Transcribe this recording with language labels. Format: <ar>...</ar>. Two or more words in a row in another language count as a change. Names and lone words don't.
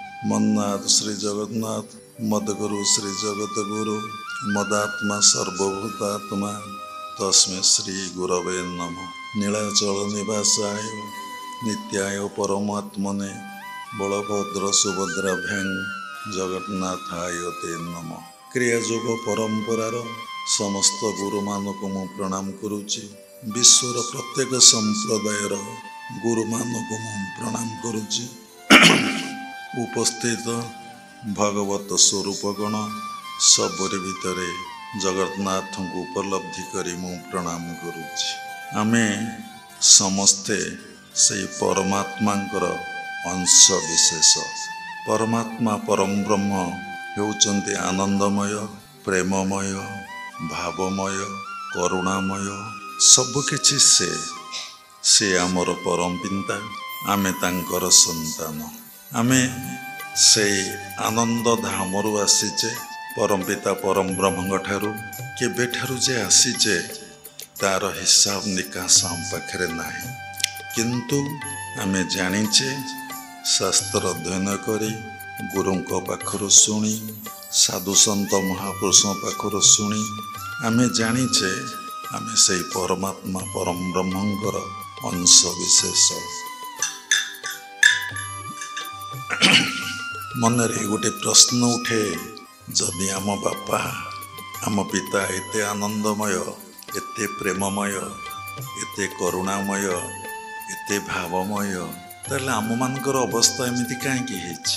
<sa>मन्नाथ श्री जगन्नाथ मदगुरु श्री जगतगुरु मदात्मा सर्वभूतात्मा तस्मै श्री गुरवे नमः। नीलाचल निवासाय नित्याय परमात्मने बलभद्र सुभद्राभ्यां जगन्नाथाय ते नमः।</sa> <or>କ୍ରିୟାଯୋଗ ପରମ୍ପରାର ସମସ୍ତ ଗୁରୁ ମାନଙ୍କୁ ମୁଁ ପ୍ରଣାମ କରୁଛି। ବିଶ୍ୱର ପ୍ରତ୍ୟେକ ସମ୍ପ୍ରଦାୟର ଗୁରୁ ମାନଙ୍କୁ ମୁଁ ପ୍ରଣାମ କରୁଛି। ଉପସ୍ଥିତ ଭଗବତ ସ୍ୱରୂପଗଣ ସବୁରି ଭିତରେ ଜଗନ୍ନାଥ କୁ ଉପଲବ୍ଧି କରି ମୁଁ ପ୍ରଣାମ କରୁଛି। ଆମେ ସମସ୍ତେ ସେ ପରମାତ୍ମାଙ୍କର ଅଂଶ ବିଶେଷ। ପରମାତ୍ମା ପରମ ବ୍ରହ୍ମ ହେଉଛନ୍ତି ଆନନ୍ଦମୟ, ପ୍ରେମମୟ, ଭାବମୟ, କରୁଣାମୟ, ସବୁକିଛି ସେ ଆମର ପରମ ପିତା। ଆମେ ତାଙ୍କର ସନ୍ତାନ। ଆମେ ସେ ଆନନ୍ଦ ଧାମରୁ ଆସିଛେ ପରମ ପିତା ପରମ ବ୍ରହ୍ମ ଠାରୁ। କେବେ ଠାରୁ ଯେ ଆସିଛେ ତାର ହିସାବ ନିକାଶ ଆମ ପାଖରେ ନାହିଁ, କିନ୍ତୁ ଆମେ ଜାଣିଛେ ଶାସ୍ତ୍ର ଅଧ୍ୟୟନ କରି ଗୁରୁଙ୍କ ପାଖରୁ ଶୁଣି ସାଧୁ ସନ୍ଥ ମହାପୁରୁଷ ପାଖରୁ ଶୁଣି ଆମେ ଜାଣିଛେ ଆମେ ସେ ପରମାତ୍ମା ପରମ ବ୍ରହ୍ମଙ୍କର ଅଂଶ ବିଶେଷ। ମନରେ ଗୋଟେ ପ୍ରଶ୍ନ ଉଠେ, ଯଦି ଆମ ବାପା ଆମ ପିତା ଏତେ ଆନନ୍ଦମୟ, ଏତେ ପ୍ରେମମୟ, ଏତେ କରୁଣାମୟ, ଏତେ ଭାବମୟ, ତାହାଲେ ଆମ ମାନଙ୍କର ଅବସ୍ଥା ଏମିତି କାହିଁକି ହେଇଛି?</or>